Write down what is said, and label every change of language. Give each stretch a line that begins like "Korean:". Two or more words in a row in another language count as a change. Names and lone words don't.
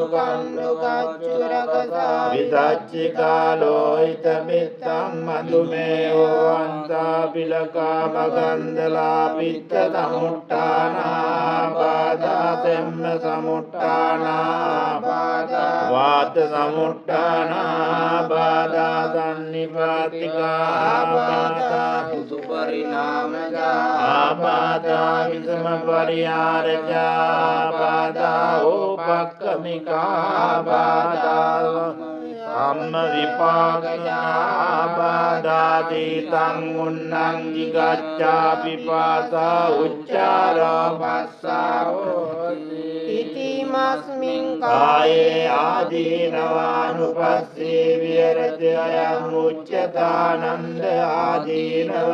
Pali: ගණ්ඩු කච්චුරකසා විදච්චිකා ලෝහිත මිත්තං මදුමේයෝ අන්තා පිලකා මගන්දලා පිත්ත සමුට්ඨානා බාධා තෙම්ම සමුට්ඨානා බාධා වාත සමුට්ඨානා බාධා සන්නිපාතිකා බාධා සුපරිණාමජා ආබාධා විසම පරිහාරජා බාධා ඕපක්ඛමිකා බාධා අම්ම විපාකජා බාධාදීතං උන්නං ජිගච්ඡා පිපාසා උච්චාරා පස්සාවෝ ඉතිමස්මින් කායේ ආදීනවානුපස්සී විහෙරති අයං උච්චතානන්ද ආදීනව